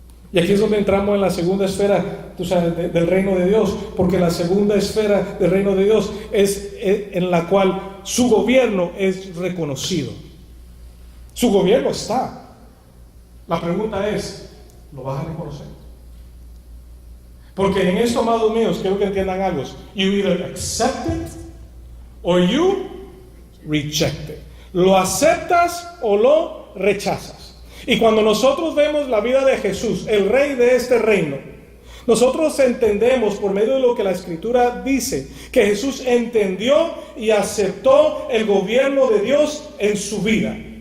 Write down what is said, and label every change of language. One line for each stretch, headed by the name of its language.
Spanish: Y aquí es donde entramos en la segunda esfera, tú sabes, del reino de Dios, porque la segunda esfera del reino de Dios es en la cual su gobierno es reconocido. Su gobierno está. La pregunta es, ¿lo vas a reconocer? Porque en esto, amados míos, quiero que entiendan algo.
English: You either accept it or you reject it.
Spanish: Lo aceptas o lo rechazas. Y cuando nosotros vemos la vida de Jesús, el rey de este reino, nosotros entendemos por medio de lo que la Escritura dice, que Jesús entendió y aceptó el gobierno de Dios en su vida.